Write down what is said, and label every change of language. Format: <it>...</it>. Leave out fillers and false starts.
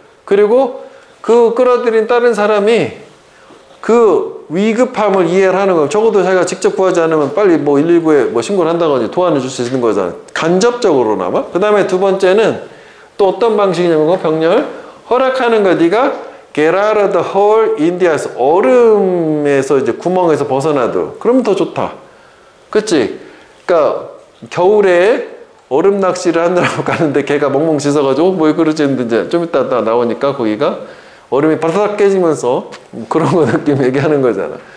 <ko>그리고 그 끌어들인 다른 사람이 그 위급함을 이해를 하는 거예요. 적어도 자기가 직접 구하지 않으면 빨리 뭐 119에 뭐 신고를 한다든지 도와줄 수 있는 거잖아. 간접적으로나마. 그 다음에 두 번째는 또 어떤 방식이냐면 병렬 허락하는 거. 네가</ko> <en>get out of the hole in the ice.</en> <ko>얼음에서 이제 구멍에서 벗어나도록. 그러면 더 좋다. 그치? 그러니까 겨울에 얼음 낚시를 하느라고 가는데 걔가 멍멍 짖어가지고 뭐 그러지 했는데 좀 이따 나오니까 거기가 얼음이 바삭 깨지면서 그런 거 느낌 얘기하는 거잖아.</ko>